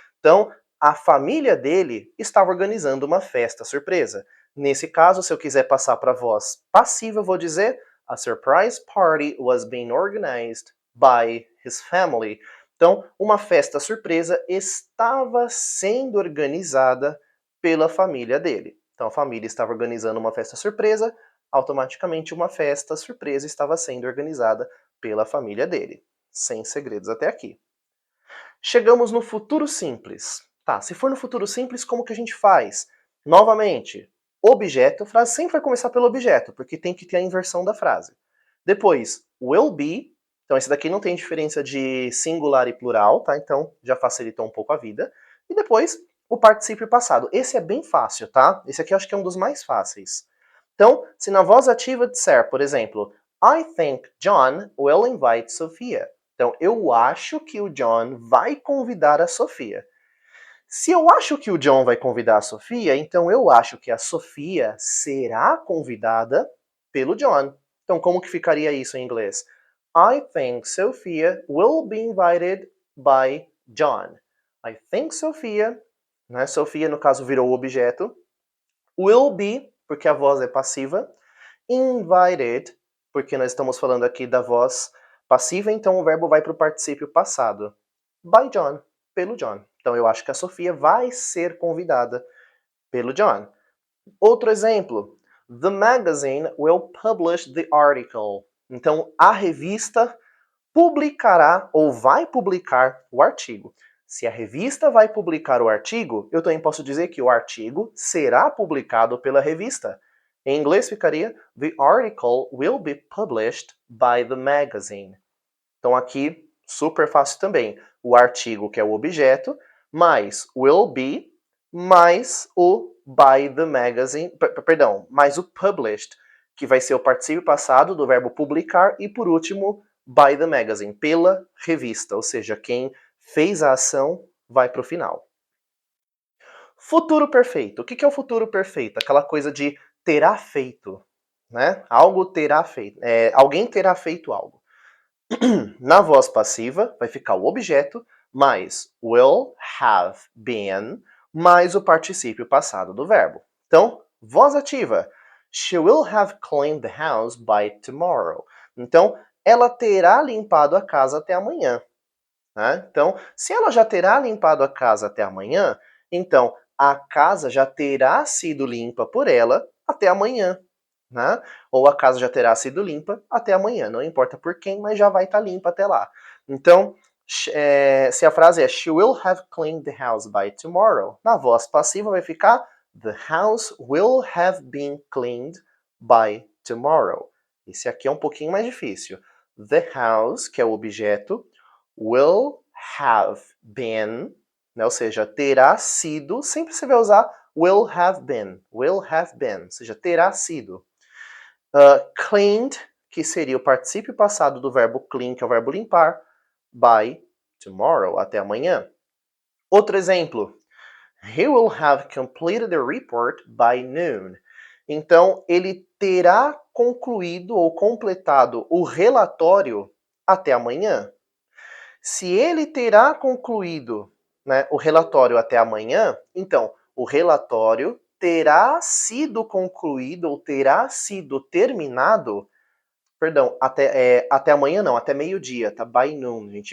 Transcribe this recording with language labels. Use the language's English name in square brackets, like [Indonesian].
[Portuguese] Então, a família dele estava organizando uma festa surpresa. Nesse caso, se eu quiser passar para a voz passiva, eu vou dizer [English] a surprise party was being organized by his family. [Portuguese] Então, uma festa surpresa estava sendo organizada pela família dele. Então, a família estava organizando uma festa surpresa, automaticamente uma festa surpresa estava sendo organizada pela família dele. Sem segredos até aqui. Chegamos no futuro simples. Tá, se for no futuro simples, como que a gente faz? Novamente, objeto, a frase sempre vai começar pelo objeto, porque tem que ter a inversão da frase. Depois, will be, então esse daqui não tem diferença de singular e plural, tá? Então já facilitou um pouco a vida. E depois, o particípio passado. Esse é bem fácil, tá? Esse aqui eu acho que é um dos mais fáceis. Então, se na voz ativa disser, por exemplo, [English] I think John will invite Sophia. [Portuguese] Então, eu acho que o John vai convidar a Sofia. Se eu acho que o John vai convidar a Sofia, então eu acho que a Sofia será convidada pelo John. Então, como que ficaria isso em inglês? [English] I think Sophia will be invited by John. I think Sophia, [Portuguese] né? Sophia no caso virou o objeto. Will be, porque a voz é passiva. Invited, porque nós estamos falando aqui da voz passiva, então o verbo vai para o particípio passado. [English] By John, [Portuguese] pelo John. Então eu acho que a Sofia vai ser convidada pelo John. Outro exemplo. [English] The magazine will publish the article. [Portuguese] Então a revista publicará ou vai publicar o artigo. Se a revista vai publicar o artigo, eu também posso dizer que o artigo será publicado pela revista. Em inglês ficaria [English] The article will be published by the magazine. [Portuguese] Então aqui, super fácil também. O artigo, que é o objeto, mais will be, mais o by the magazine, perdão, mais o published, que vai ser o particípio passado do verbo publicar, e por último, by the magazine, pela revista, ou seja, quem fez a ação vai para o final. Futuro perfeito. O que é o futuro perfeito? Aquela coisa de terá feito, né? Algo terá feito. Alguém terá feito algo. Na voz passiva, vai ficar o objeto mais will have been mais o particípio passado do verbo. Então, voz ativa. [English] She will have cleaned the house by tomorrow. [Portuguese] Então, ela terá limpado a casa até amanhã. Né? Então, se ela já terá limpado a casa até amanhã, então a casa já terá sido limpa por ela até amanhã. Né? Ou a casa já terá sido limpa até amanhã. Não importa por quem, mas já vai estar limpa até lá. Então, se a frase é [English] She will have cleaned the house by tomorrow, [Portuguese] na voz passiva vai ficar [English] The house will have been cleaned by tomorrow. [Portuguese] Esse aqui é um pouquinho mais difícil. The house, que é o objeto, will have been, né, ou seja, terá sido, sempre você vai usar will have been, ou seja, terá sido. Cleaned, que seria o particípio passado do verbo clean, que é o verbo limpar, by tomorrow, até amanhã. Outro exemplo. [English] He will have completed the report by noon. [Portuguese] Então, ele terá concluído ou completado o relatório até amanhã. Se ele terá concluído, né, o relatório até amanhã, então o relatório terá sido concluído ou terá sido terminado, perdão, até amanhã não, até meio-dia, tá? [English] By noon, [Portuguese] gente.